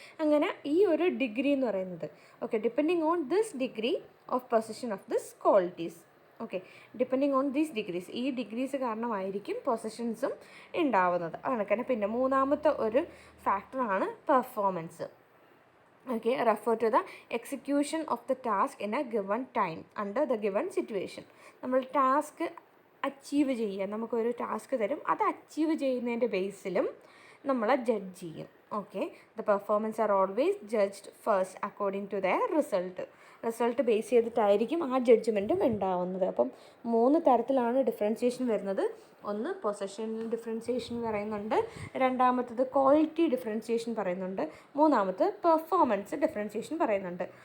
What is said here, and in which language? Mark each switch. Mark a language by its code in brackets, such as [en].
[ml] അങ്ങനെ ഈ ഒരു ഡിഗ്രി എന്ന് പറയുന്നത് [en] Depending on this degree of position of this qualities. Depending on these degrees, [ml] ഈ ഡിഗ്രീസ് കാരണമായിരിക്കും പൊസിഷൻസും ഉണ്ടാവുന്നത്. അങ്ങനെ പിന്നെ മൂന്നാമത്തെ ഒരു ഫാക്ടറാണ് performance. [en] refer to the execution of the task in a given time under the given situation. [ml] നമ്മൾ ടാസ്ക് അച്ചീവ് ചെയ്യുക, നമുക്കൊരു ടാസ്ക് തരും, അത് അച്ചീവ് ചെയ്യുന്നതിൻ്റെ ബേസിലും നമ്മളെ ജഡ്ജ് ചെയ്യും. [en] the performance are always judged first according to their result [ml] base ചെയ്തിട്ടായിരിക്കും ആ ജഡ്ജ്മെൻറ്റും ഉണ്ടാവുന്നത്. അപ്പം 3 തരത്തിലാണ് ഡിഫറൻസിയേഷൻ വരുന്നത്. ഒന്ന് പൊസഷണൽ ഡിഫറൻസിയേഷൻ പറയുന്നുണ്ട്, രണ്ടാമത്തത് ക്വാളിറ്റി ഡിഫറൻസിയേഷൻ പറയുന്നുണ്ട്, മൂന്നാമത് പെർഫോമൻസ് ഡിഫറൻസിയേഷൻ പറയുന്നുണ്ട്.